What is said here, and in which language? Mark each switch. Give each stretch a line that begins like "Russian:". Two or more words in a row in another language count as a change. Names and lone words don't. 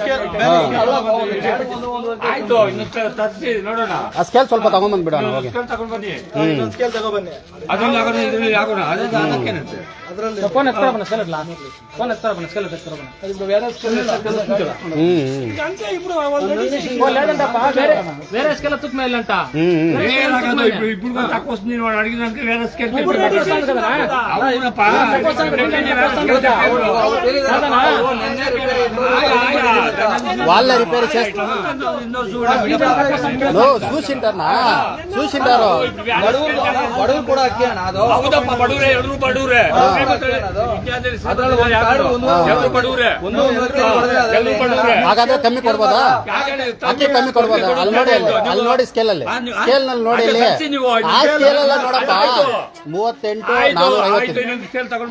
Kannada: ಆ ಸ್ಕೇಲ್ ಸ್ವಲ್ಪ ತಗೊಂಡ್ಬಂದ್ ಬಿಡೋಣ. ಸ್ಕೇಲ್ ತಗೊಬನ್ನಿ. ಫೋನ್ ಎತ್ತರ ಬನ್ನ ಸ್ಕೇಲ್ ಇಡ್ಲಾ? ಫೋನ್ ಎತ್ತರ ಬನ್ನ ಸ್ಕೇಲ್ ಎತ್ತರ ಬನ್ನ. ಬೇರೆ ಸ್ಕೇಲ್ ತುಕ್ ಮೇಲೆ ಅಂತ
Telugu: వాళ్ళ రిపేర్ చేస్తారు. చూసింటారా? చూసింటారు.
Kannada: ಬಡವರು ಕೂಡ ಅಕ್ಕಿ ಅಣ್ಣ ಅದು. ಹೌದಪ್ಪ, ಬಡವ್ರೆ, ಎಲ್ರು ಬಡವ್ರೆ. ಹಾಗಾದ್ರೆ ಕಮ್ಮಿ ಕೊಡ್ಬೋದಾ? ಅಕ್ಕಿ ಕಮ್ಮಿ ಕೊಡ್ಬೋದಾ? ಅಲ್ಲಿ ನೋಡಿ, ಅಲ್ಲಿ ನೋಡಿ ಸ್ಕೇಲ್ ಅಲ್ಲಿ, ಸ್ಕೇಲ್ ನಲ್ಲಿ ನೋಡಿ ಇಲ್ಲಿ. ಆ ಸ್ಕೇಲ್ ಎಲ್ಲ ನೋಡಪ್ಪ, 38,450.